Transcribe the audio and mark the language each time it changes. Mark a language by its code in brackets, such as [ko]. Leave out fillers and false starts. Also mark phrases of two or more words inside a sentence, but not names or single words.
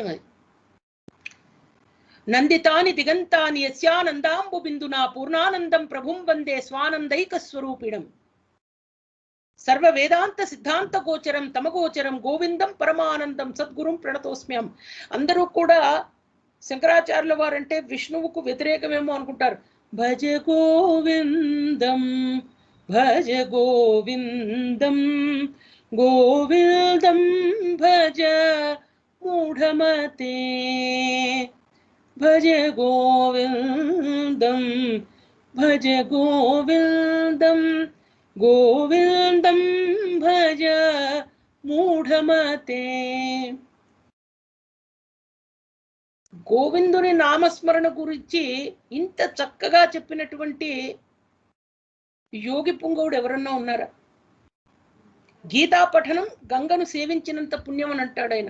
[sa] అది నందితాని దిగంతాని యస్యానందాంబు బిందునా పూర్ణానందం ప్రభుం వందే స్వానందైక స్వరూపిణం సర్వ వేదాంత సిద్ధాంత గోచరం తమగోచరం గోవిందం పరమానందం సద్గురుం ప్రణతోస్మ్యం. [te] అందరూ కూడా శంకరాచార్యుల వారంటే విష్ణువుకు వ్యతిరేకమేమో అనుకుంటారు. [sa] భజ గోవిందం, భజ గోవిందం, గోవిందం భజ మూఢమతే, భజ గోవిందం, భజ గోవిందం, గోవిందం భజ మూఢమతే. [te] గోవిందుని నామస్మరణ గురించి ఇంత చక్కగా చెప్పినటువంటి యోగి పుంగవుడు ఎవరన్నా ఉన్నారా? గీతా పఠనం గంగను సేవించినంత పుణ్యం అని అంటాడు ఆయన.